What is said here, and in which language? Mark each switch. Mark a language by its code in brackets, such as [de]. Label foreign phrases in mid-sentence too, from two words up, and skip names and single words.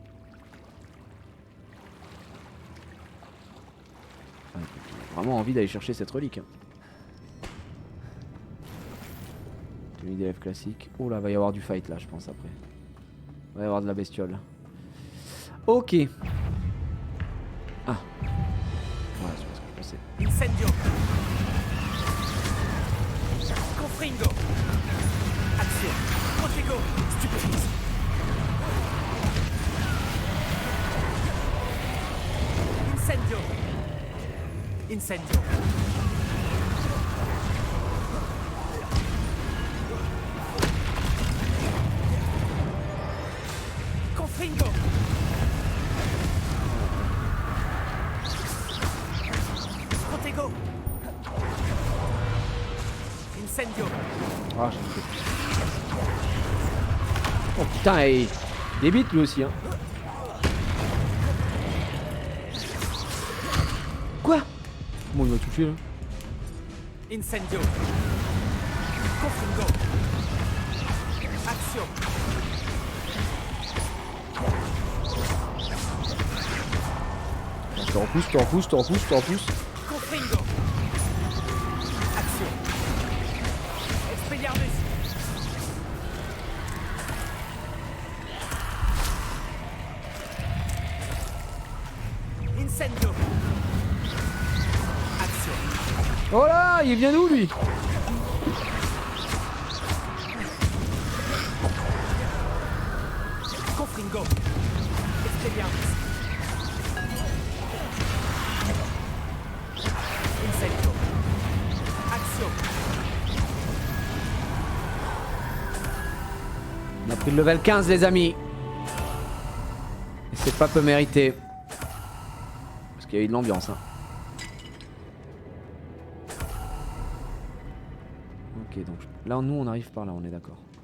[fr] Ouais, j'ai vraiment envie d'aller chercher cette relique. Hein. Tenue d'élève classique. Oh là, va y avoir du fight là, je pense, après. Va y avoir de la bestiole. Ok. Ah. Voilà, c'est pas ce que je pensais. Incendio. Confringo. Action. Protego. Stupéfice. Incendio. Incendio. Confringo. Protego. Incendio. Ah, j'ai loupé. Oh putain, il débite lui aussi, hein. Quoi? Comment il m'a touché là? Incendio. Confringo. Action. Je te repousse, je te repousse, je te repousse, je te repousse. Confringo. Action. Expelliarmus. Incendio. Action. Oh là, il vient d'où lui? Confringo. Expelliarmus. Incendio. Action. On a pris le level 15 les amis. Et c'est pas peu mérité. Parce qu'il y a eu de l'ambiance hein. Ok donc là nous on arrive par là, on est d'accord.